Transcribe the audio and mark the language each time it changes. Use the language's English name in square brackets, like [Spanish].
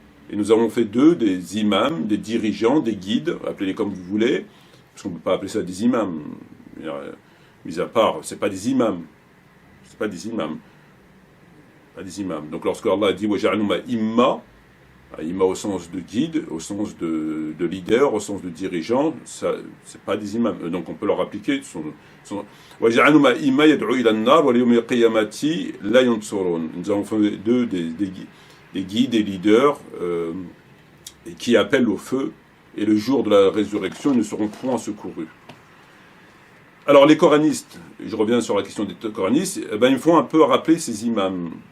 [French] Et nous avons fait d'eux des imams, des dirigeants, des guides, appelez-les comme vous voulez, parce qu'on ne peut pas appeler ça des imams, mis à part, c'est pas des imams. C'est pas des imams. Pas des imams. Donc lorsque Allah dit [Arabic] وَجَعَلْنَهُمْ أَئِمَّةً, [French] imma au sens de guide, au sens de leader, au sens de dirigeant, ça, c'est pas des imams. Donc on peut leur appliquer [Arabic] وَجَعَلْنَهُمْ أَئِمَّةً يَدْعُوا إِلَى النَّارِ وَلِيَوْمِ الْقِيَامَةِ لَا يُنْصَرُونَ. [French] Nous avons fait d'eux des guides, des leaders qui appellent au feu, et le jour de la résurrection, ils ne seront point secourus. Alors les coranistes, je reviens sur la question des coranistes, il faut un peu rappeler ces imams.